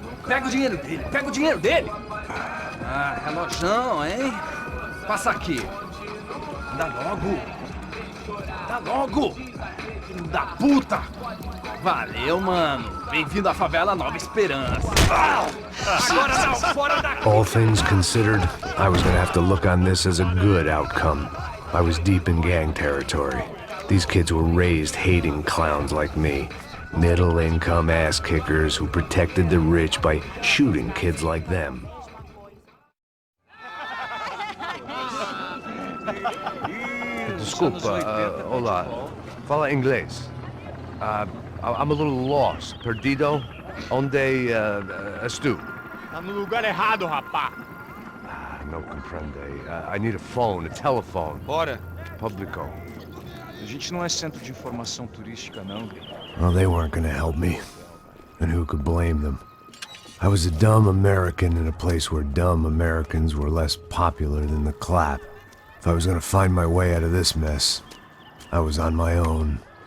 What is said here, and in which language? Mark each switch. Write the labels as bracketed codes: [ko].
[pt] Pega o dinheiro dele, Ah, relojão, hein? Passa aqui. Dá logo. Filho da puta. Valeu, mano. Bem-vindo à favela Nova Esperança. Agora não, fora daqui. [en] All things considered, I was gonna have to look on this as a good outcome. I was deep in gang territory. These kids were raised hating clowns like me. Middle-income ass-kickers who protected the rich by shooting kids like them. [pt] Desculpa, olá. Fala inglês. [en] I'm a little lost. [pt] Perdido? Onde estou? Tá no lugar errado, rapá. Não compreende. [en] I need a phone, a telephone. [pt] Bora. Publico. A gente não é centro de informação turística, não. [en] Well, they weren't gonna help me. And who could blame them? I was a dumb American in a place where dumb Americans were less popular than the clap. If I was gonna find my way out of this mess, I was on my own.